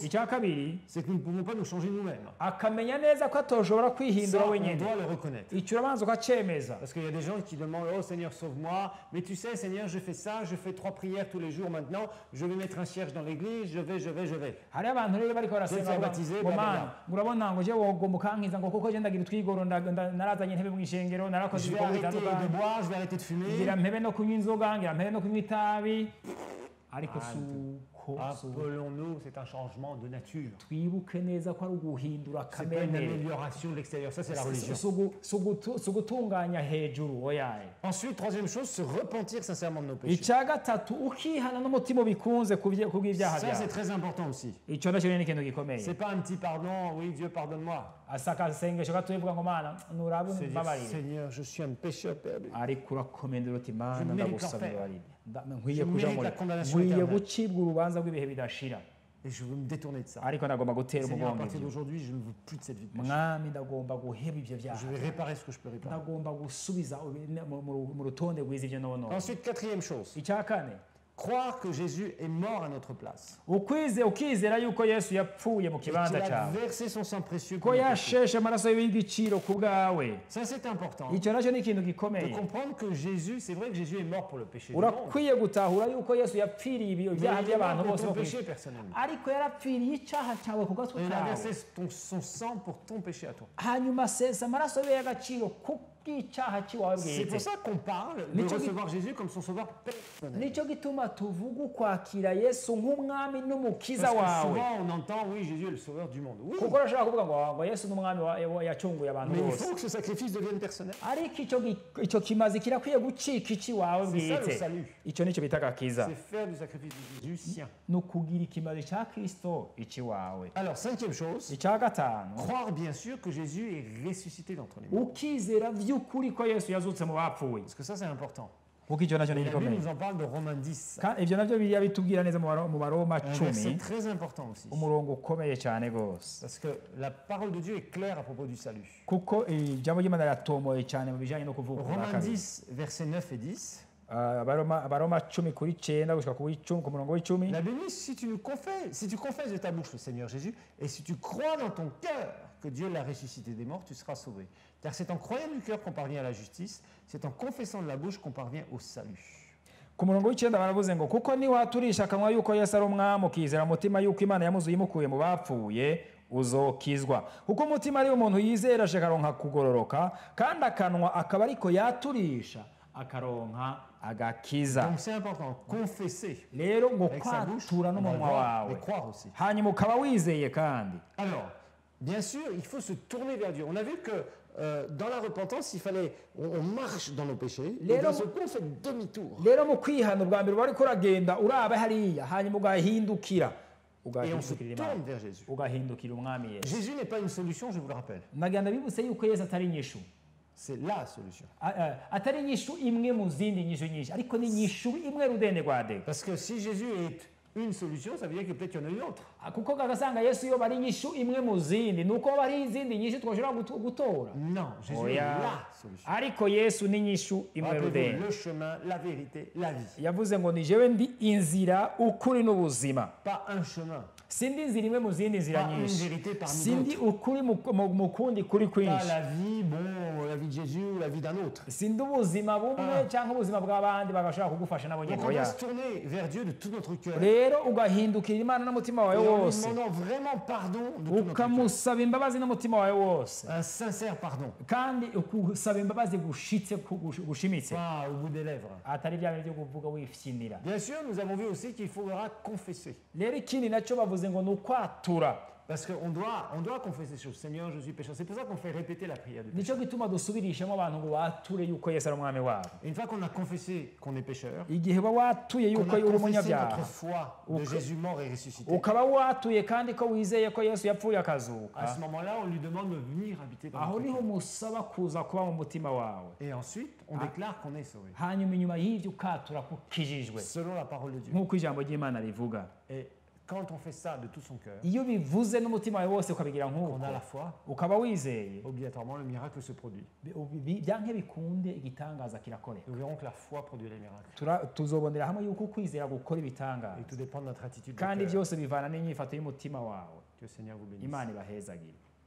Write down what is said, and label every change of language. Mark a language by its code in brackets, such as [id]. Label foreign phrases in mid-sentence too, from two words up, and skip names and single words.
[rn] Icya kabiri, [fr] c'est que nous ne pouvons pas nous changer nous-mêmes. [rn] akamenya neza ko atoshobora [fr] Ça, [rn] kwihindura [fr] on [rn] wenyine. [fr] doit le reconnaître. [rn] Icyo urabanza ukacemeza. [fr] Parce qu'il y a des gens qui demandent, oh Seigneur, sauve-moi. Mais tu sais, Seigneur, je fais ça, je fais 3 prières tous les jours maintenant. Je vais mettre un cierge dans l'église, je vais. [rn] Hariho abantu rero bariko barasenga Ndetse baptize, ngo blablabla. mana urabona ngo je wogomba ukankiza ngo kuko je ndagira utwigoro narazanye intebe mu ishengero narakoze [fr] Je vais [rn] ibikorwa [fr] arrêter de [rn] bitandukanye [fr] boire, je vais arrêter de fumer. [rn] ngira mpebe no kunywa inzoga ngira mpebe no kunywa itabi, ariko suko [fr] Appelons-nous, c'est un changement de nature. [rn] twibuke neza ko ari uguhindura [fr] C'est pas une [rn] kamere, [fr] amélioration de l'extérieur, ça c'est la religion. [rn] si ugutunganya hejuru oyaye. [fr] Ensuite, troisième chose, se repentir sincèrement de nos péchés. [rn] Icya gatatu ukihana n'umutima ubikunze kubw'ibyaha [fr] Ça c'est [rn] byawe. [fr] très important aussi. [rn] Icyo nacyo ni ikintu gikomeye. [fr] C'est pas un petit pardon, oui Dieu pardonne-moi. [rn] asaka asengesho gato uvuga ngo mana nuraba [fr] C'est dire, [rn] umbabarire, [fr] Seigneur, je suis un pécheur perdu. [rn] ariko urakomendera uti mana [fr] Je mérite [rn] ndagusaba [fr] l'enfer. [rn] imbabarire, [fr] Je [rn] nkwiye kuja [fr] mérite [rn] muri [fr] la condamnation [rn] nkwiye [fr] éternelle. [rn] gucibwa urubanza rw'ibihe bidashira, [fr] Et je veux me détourner de ça. [rn] ariko nagomba gutera [fr] Seigneur, à [rn] umugongo [fr] partir [rn] ibyo. [fr] d'aujourd'hui, je ne veux plus de cette vie de péché. [rn] Mwami ndagomba guheba ibyo byaha, [fr] Je vais réparer ce que je peux réparer. [rn] ndagomba gusubiza mu rutonde rwiza ibyo nono. [fr] Ensuite, quatrième chose, [rn] Icya kane, [fr] croire que Jésus est mort à notre place. [rn] ukizera yuko Yesu yapfuye mu [fr] Et qu'il [rn] kibanza [fr] a [rn] cyawe, [fr] versé son sang précieux [rn] ko [fr] pour nos péchés. [rn] yasheshe amaraso y'igiciro ku bwawe. [fr] Ça, c'est important. [rn] Icyo nacyo ni ikintu [fr] De [rn] gikomeye. [fr] comprendre que Jésus, c'est vrai que Jésus est mort pour le péché du monde. [rn] Urakwiye gutahura yuko Yesu yapfiriye [fr] Mais [rn] ibyaha [fr] il est [rn] by'abantu [fr] mort [rn] bose [fr] pour [rn] bo [fr] ton [rn] ku isi, [fr] péché personnellement. [rn] ariko yarapfiriye icyaha cyawe ku gatwe [fr] Et il a [rn] kawe, [fr] versé son sang pour ton péché à toi. [rn] hanyuma asesa amaraso ye y'agaciro kubw'icyaha cy'iwawe [fr] C'est pour [rn] bwite. [fr] ça qu'on parle de Mais tu- recevoir Jésus comme son sauveur personnel. [rn] Nicyo gituma tuvuga ukwakira Yesu nk'umwami n'umukiza [fr] Parce que [rn] wawe, [fr] souvent on entend, oui, Jésus est le sauveur du monde. Oui, [rn] kuko urashobora kuvuga ngo Yesu n'umwami yacunguye abantu [fr] mais il [rn] bose, [fr] faut que ce sacrifice devienne personnel. [rn] ariko icyo kimazi kirakwiye gucika icy'iwawe [fr] C'est ça le [rn] bwite. [fr] salut. [rn] Icyo nicyo bita agakiza, [fr] C'est faire du sacrifice de Jésus sien. [rn] ni ukugira ikimazi cya Kristo icy'iwawe. [fr] Alors, cinquième chose, [rn] Icya gatanu, [fr] croire bien sûr que Jésus est ressuscité d'entre les morts. [rn] ukizera by'ukuri ko Yesu yazutse mu bapfuye, [fr] Parce que ça, c'est important. [rn] kuko icyo nacyo ni [fr] Et la Bible [rn] gikomeye. [fr] nous en parle de Romains 10. [rn] Ibyo nabyo biriya bitubwira neza mu Baroma [fr] Un verset [rn] 10, [fr] très important aussi. [rn] umurongo ukomeye cyane rwose, [fr] Parce que la parole de Dieu est claire à propos du salut. [rn] kuko ijambo ry'Imana riratomoye cyane mu bijyanye no kuvuka ubwa [fr] Romains [rn] kabiri. [fr] 10, versets 9 et 10. [rn] Abaroma 10 kuri 9 gushika ku murongo w'icumi. [fr] La Bible dit, si tu confesses de ta bouche le Seigneur Jésus, et si tu crois dans ton cœur que Dieu l'a ressuscité des morts, tu seras sauvé. Car c'est en croyant du cœur qu'on parvient à la justice, c'est en confessant de la bouche qu'on parvient au salut. [rn] Ku murongo w'icyenda baravuze ngo kuko niwaturisha akanwa yuko Yesu ari umwami, ukizera umutima yuko Imana yamuzuye imukuye mu bapfuye, uzokizwa. Kuko umutima ari umuntu yizera akaronka kugororoka, kandi akanwa akaba ariko yaturisha akaronka agakiza. [fr] Donc c'est important, confesser [rn] Rero ngo [fr] avec sa bouche, [rn] kwatura [fr] on va le [rn] n'umunwa [fr] voir, [rn] wawe, [fr] et croire aussi. [rn] hanyuma ukaba wizeye kandi. [fr] Alors, bien sûr, il faut se tourner vers Dieu. On a vu que dans la repentance, on marche dans nos péchés, et Les d'un hommes- seul coup, on fait demi-tour. [rn] Rero mu kwihana ubwa mbere wari kuragenda uraba hariya, hanyuma ugahindukira [fr] Et on se [rn] ugahindukira [fr] tourne [rn] Imana, [fr] vers Jésus. [rn] ugahindukira umwami Yesu. [fr] Jésus n'est pas une solution, je vous le rappelle. [rn] Nagenda bibutse yuko Yesu atari inyishu, [fr] C'est la solution. [rn] atari inyishu imwe mu zindi nyishu nyinshi, ariko ni inyishu imwe rudende rwa dega. [fr] Parce que si Jésus est une solution, ça veut dire que peut-être qu'il y en a une autre. [rn] kuko kagasanga Yesu iyo bari inyishu imwe mu zindi nuko bari izindi nyinshi twoshobora gutora. [fr] Non, Jésus est la solution. [rn] Ariko Yesu ni inyishu imwe [fr] Rappelez-vous, [rn] rudende. [fr] le chemin, la vérité, la vie. [rn] Yavuze ngo ni jewe ndi inzira ukuri n'ubuzima. [fr] Pas un chemin, [rn] Sindi inzira imwe mu zindi nzira [fr] pas une [rn] nyinshi. [fr] vérité parmi [rn] Sindi [fr] d'autres. [rn] ukuri mu kundi kuri [fr] Pas [rn] kwinshi. [fr] la vie, bon, la vie de Jésus ou la vie d'un autre. [rn] Sindi ubuzima bumwe cyangwa ubuzima bw'abandi bagashobora kugufasha nabo [fr] Donc [rn] nyine. [fr] on doit [rn] Oya. [fr] se tourner vers Dieu de tout notre cœur. [rn] Rero ugahindukira Imana n'umutima wawe [fr] Et en lui [rn] wose. [fr] demandant vraiment pardon de tout notre cœur. [rn] Ukamusaba imbabazi n'umutima wawe wose. [fr] Un sincère pardon. [rn] Kandi ukusaba imbabazi gushitse gushimitse. [fr] Pas au bout des lèvres. [rn] Atari bya byo kuvuga wifyinira. [fr] Bien sûr, nous avons vu aussi qu'il faudra confesser. [rn] Rero ikindi nacyo bavuze ngo ni ukwatura. [fr] Parce qu'on doit confesser ces choses. Seigneur, je suis pécheur. C'est pour ça qu'on fait répéter la prière du pécheur. [rn] Nicyo gituma dusubirishamo abantu ngo bature yuko Yesu ari umwami wabo. [fr] Une fois qu'on a confessé qu'on est pécheur, [rn] Igihe uba watuye [fr] qu'on [rn] yuko [fr] a [rn] uri [fr] confessé [rn] umunyabyaha, [fr] notre foi de Jésus mort et ressuscité, [rn] ukaba watuye kandi ko wizeye ko Yesu yapfuye akazuka, [fr] à ce moment-là, on lui demande de venir habiter dans [rn] aho [fr] notre [rn] niho [fr] cœur. [rn] musaba kuza kuba mu mutima wawe. [fr] Et ensuite, on déclare qu'on est sauvé, [rn] Hanyuma inyuma y'ibyo ukatura ko ukijijwe [fr] selon la parole de Dieu. [rn] nk'uko ijambo ry'Imana rivuga. [fr] Et quand on fait ça de tout son cœur, [rn] Iyo bivuze n'umutima wawe wose ukabigira [fr] on [rn] nk'uko, [fr] a la foi, [rn] ukaba wizeye, [fr] obligatoirement le miracle se produit. [rn] byanke bikunde igitangaza kirakoreka. [fr] Nous verrons que la foi produit les miracles. [rn] Tuzobonera hamwe yuko ukwizera gukora ibitangaza, [fr] Et tout dépend de notre attitude de [rn] kandi [fr] cœur. [rn] byose bivana n'inyifato y'umutima wawe. [fr] Que le Seigneur vous bénisse. [rn] Imana ibahezagire.